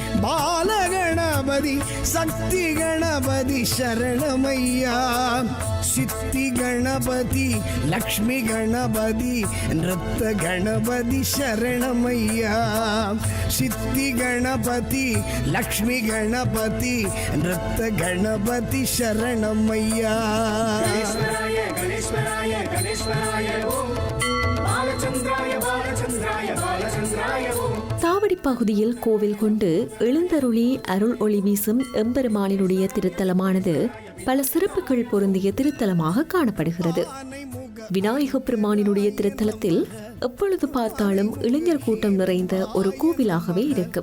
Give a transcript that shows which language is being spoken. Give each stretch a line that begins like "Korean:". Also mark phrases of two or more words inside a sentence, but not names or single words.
Tamil: பாலகணபதி சக்தி கணபதி சரணமையா சித்தி கணபதி லக்ஷ்மி கணபதி நிருத்த கணபதி சரணமையா சித்தி கணபதி லக்ஷ்மி கணபதி நிருத்த கணபதி சரணமையா.
Sanskrit: गणेश्वराय गणेश्वराय गणेश्वराय ओम बालचंद्राय बालचंद्राय बालचंद्राय ओम
Tamil: தாவடி பகுதியில் கோவில் கொண்டு எழுந்தருளி அருள் ஒளி வீசும் எம்பெருமானினுடைய திருத்தலமானது பல சிறப்புகள் பொருந்திய திருத்தலமாக காணப்படுகிறது. விநாயக பெருமானினுடைய திருத்தலத்தில் எப்பொழுது பார்த்தாலும் இளைஞர் கூட்டம் நிறைந்த ஒரு கோவிலாகவே இருக்கும்.